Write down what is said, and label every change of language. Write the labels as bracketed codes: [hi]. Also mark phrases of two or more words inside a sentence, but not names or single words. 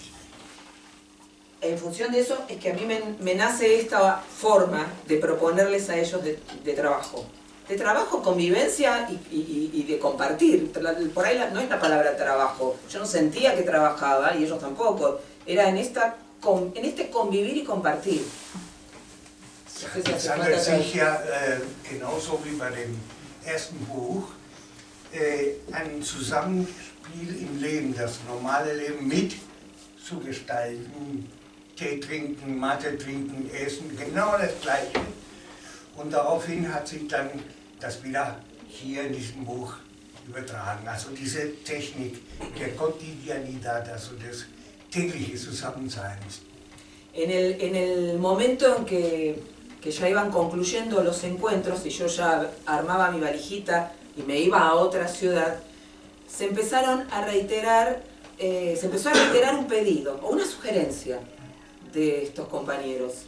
[es] En función de eso es que a mí me nace esta forma de proponerles a ellos de trabajo. De trabajo, convivencia y de compartir. Por ahí no es la palabra trabajo. Yo no sentía que trabajaba y ellos tampoco. Era en este convivir y compartir. [de] Es handelt sich ja genauso wie bei dem ersten Buch ein Zusammenspiel im Leben, das normale Leben mit zu gestalten, Tee trinken, Mate trinken, essen, genau das Gleiche. Und daraufhin hat sich dann das wieder hier in diesem Buch übertragen. Also diese Technik der Cotidianidad, also des täglichen Zusammenseins. [es] En el momento en que ya iban concluyendo los encuentros y yo ya armaba mi valijita y me iba a otra ciudad, se empezó a reiterar un pedido o una sugerencia de estos compañeros.